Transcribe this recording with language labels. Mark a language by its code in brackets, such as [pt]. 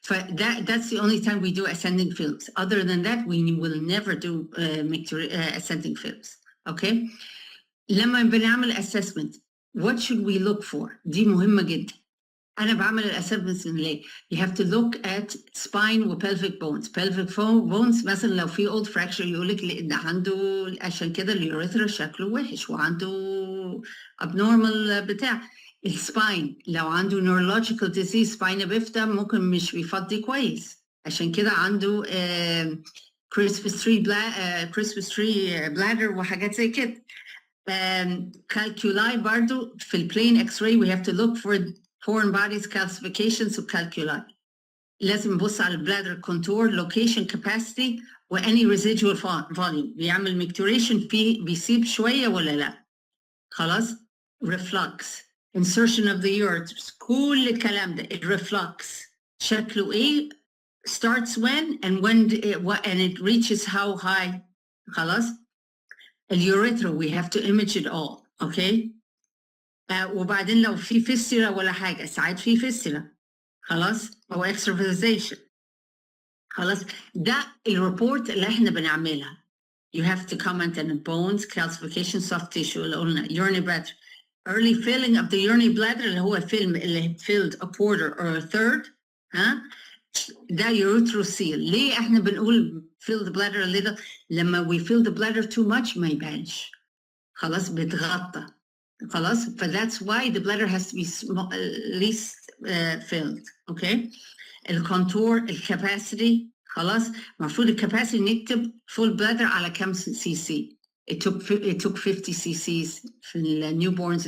[en] That's the only time we do ascending films. Other than that, we will never do ascending films. Okay? [ar] لما بنعمل [en] assessment, what should we look for? [ar] دي مهمة جدا. أنا بعمل الأسسمنت ليه؟ [en] You have to look at spine و pelvic bones. [ar] Pelvic bones مثلا لو في [en] old fracture [ar] يقولك لأن عنده عشان كده اليوريثرا شكله وحش وعنده abnormal بتاع. السباين لو عنده neurological disease spina bifida ممكن مش بيفضي كويس عشان كده عنده Crispus tree bladder وحاجات زي كده. calculi برضو في البلين x-ray we have to look for foreign bodies calcifications و calculi. لازم نبص على البلادر [en] contour location capacity و any residual volume. [ar] بيعمل micturition فيه بيسيب شوية ولا لا. خلاص. [en] reflux insertion of the ureters [ar] كل الكلام ده [en] reflux [ar] شكله ايه [en] starts when and it reaches how high. [ar] خلاص. [en] اليوريثرا we have to image it all. okay. [ar] وبعدين لو في فيستيلا ولا حاجة ساعات في فيستيلا. خلاص. أو extravasation. خلاص. ده الريبورت اللي احنا بنعملها. [en] You have to comment on the bones, calcification, soft tissue [ar] اللي قلنا [en] urinary bladder. Early filling of the urinary bladder [ar] اللي هو فيلم اللي [en] filled a quarter or a third. [ar] ها؟ ده urethrocoel. ليه احنا بنقول [en] fill the bladder a little؟ لما we fill the bladder too much [ar] ما يبانش. خلاص بتغطى. خلاص. [en] ف that's why the bladder has to be least filled. okay. [ar] الكونتور الكاباسيتي خلاص. المفروض الكاباسيتي نكتب full bladder على كم cc. [en] It took 50 cc's [ar] في النيوبورنز.